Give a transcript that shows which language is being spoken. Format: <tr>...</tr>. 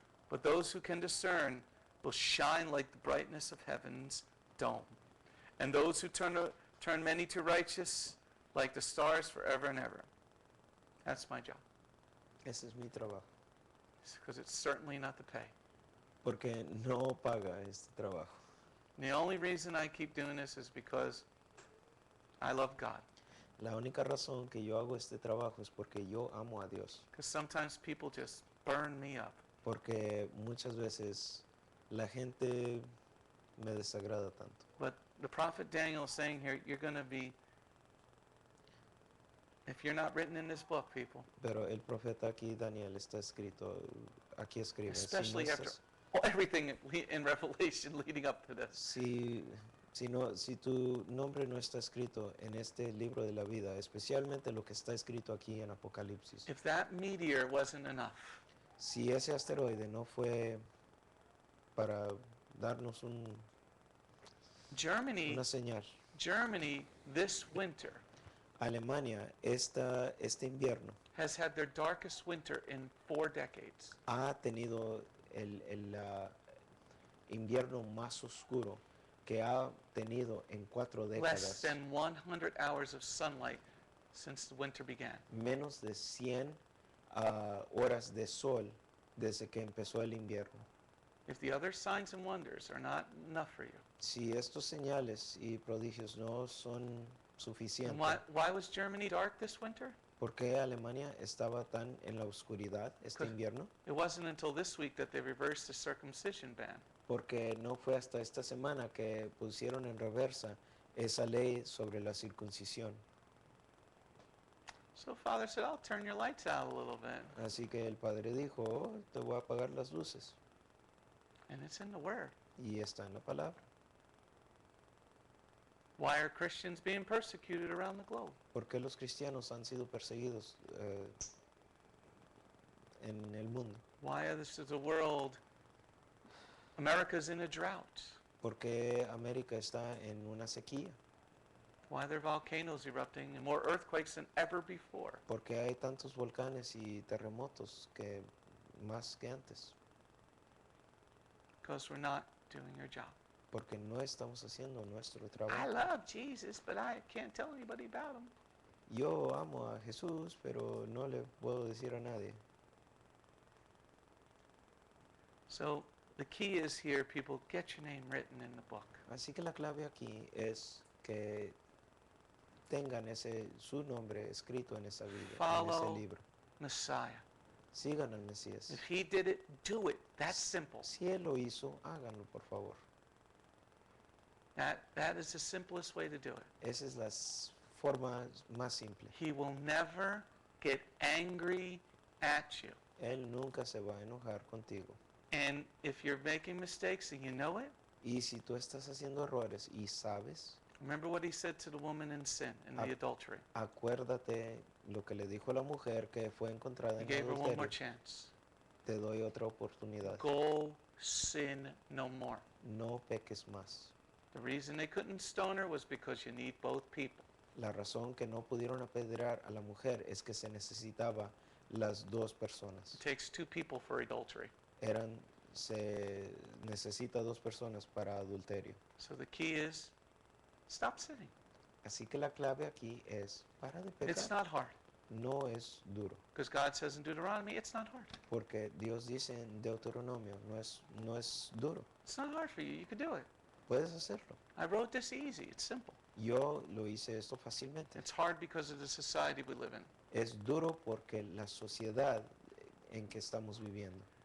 <en>But those who can discern will shine like the brightness of heaven's dome, and those who turn many to righteous like the stars forever and ever. That's my job,</en> <es>Ese es mi trabajo.</es> <en>because it's certainly not the pay.</en> <es>Porque no paga este trabajo.</es> <en>And the only reason I keep doing this is because I love God.</en> <es>La única razón que yo hago este trabajo es porque yo amo a Dios.</es> <en>Because sometimes people just burn me up.</en> <es>Porque muchas veces la gente me desagrada tanto.</es> <en>But the prophet Daniel is saying here, you're going to be, if you're not written in this book, people,</en> <es>Pero el profeta aquí, Daniel, está escrito, aquí escribe.</es> <en>especially after everything in Revelation leading up to this.</en> <es>Si tu nombre no está escrito en este libro de la vida, especialmente lo que está escrito aquí en Apocalipsis,</es> <en>If that meteor wasn't enough,</en> <es>si ese asteroide no fue para darnos</es> <en>Germany,</en> <es>una señal,</es> <en>Germany this winter</en> <es>Alemania este invierno</es> <en>has had their darkest winter in 4 decades.</en> <es>ha tenido el invierno más oscuro que ha tenido en 4</es> <en>Less</en> <es>décadas,</es> <en>than 100 hours of sunlight since the winter began.</en> <es>menos de 100 horas de sol desde que empezó el invierno.</es> <en>If the other signs and wonders are not enough for you,</en> <es>Si estos señales y prodigios no son</es> <en>then</en> <es>suficientes,</es> <en>why was Germany dark this winter?</en> <es>¿por qué Alemania estaba tan en la oscuridad este</es> <en>Because-</en> <es>invierno?</es> <en>It wasn't until this week that they reversed the circumcision ban.</en> <es>Porque no fue hasta esta semana que pusieron en reversa esa ley sobre la circuncisión.</es> <en>So Father said, I'll turn your lights out a little bit.</en> <es>Así que el padre dijo, "Oh, te voy a apagar las luces."</es> <en>And it's in the Word.</en> <es>Y está en la palabra.</es> <en>Why are Christians being persecuted around the globe?</en> <es>¿Por qué los cristianos han sido perseguidos en el mundo?</es> <en>Why is the world, America's in a drought?</en> <es>¿Por qué América está en una sequía?</es> <en>Why are there volcanoes erupting and more earthquakes than ever before?</en> <es>¿Por qué hay tantos volcanes y terremotos que más que antes?</es> <en>Because we're not doing your job.</en> <es>Porque no estamos haciendo nuestro</es> <en>I</en> <es>trabajo.</es> <en>love Jesus, but I can't tell anybody about him.</en> <es>Yo amo a Jesús, pero no le puedo decir a nadie.</es> <en>So the key is here, people, get your name written in the book.</en> <es>Así que la clave aquí es que tengan su nombre escrito en esa Biblia, en</es> <en>Follow.</en> <es>ese libro.</es> <en>Messiah.</en> <es>Sigan al Mesías.</es> <en>If he did it, do it. That's simple.</en> <es>Si Él lo hizo, háganlo, por favor.</es> <en>That is the simplest way to do it.</en> <es>Esa es la forma más simple.</es> <en>He will never get angry at you.</en> <es>Él nunca se va a enojar contigo.</es> <en>And if you're making mistakes and you know it,</en> <es>Y si tú estás haciendo errores y sabes,</es> <en>remember what he said to the woman in sin, in the Ah. adultery.</en> <es>acuérdate lo que le dijo a la mujer que fue encontrada</es> <en>He</en> <es>en</es> <en>gave her one more</en> <es>adulterio.</es> <en>chance.</en> <es>Te doy otra oportunidad.</es> <en>Go sin no more.</en> <es>No peques más.</es> <en>The reason they couldn't stone her was because you need both people.</en> <es>La razón que no pudieron apedrear a la mujer es que se necesitaba las dos personas.</es> <en>It takes 2 people for adultery.</en> <es>Se necesita dos personas para adulterio.</es> <en>So the key is stop sinning.</en> <es>Así que la clave aquí es para de</es> <en>It's</en> <es>pecar.</es> <en>not hard.</en> <es>No es duro,</es> <en>Because God says in Deuteronomy, it's not hard.</en> <es>porque Dios dice en Deuteronomio, no es duro.</es> <en>It's not hard for you. You can do it.</en> <es>Puedes hacerlo.</es> <en>I wrote this easy. It's simple.</en> <es>Yo lo hice esto fácilmente.</es> <en>It's hard because of the society we live in.</en> <es>Es duro porque la sociedad en que estamos viviendo.</es>